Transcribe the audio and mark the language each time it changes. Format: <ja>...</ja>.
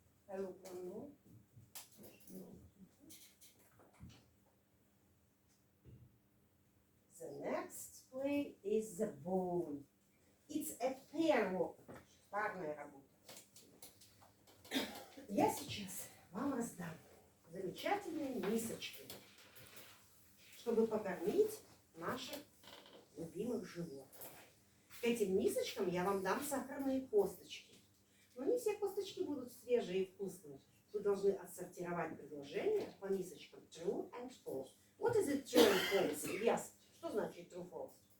<en>I look one more. The next play is the bone. It's a pair work.</en> <ru>Парная работа. Я сейчас вам раздам замечательные мисочки, чтобы покормить наших любимых животных. К этим мисочкам я вам дам сахарные косточки. Но не все косточки будут свежие и вкусные. Вы должны отсортировать предложения по мисочкам</ru> <en>true and false. What is it true and false? Yes.</en> <ru>Что значит</ru> <en>true false?</en>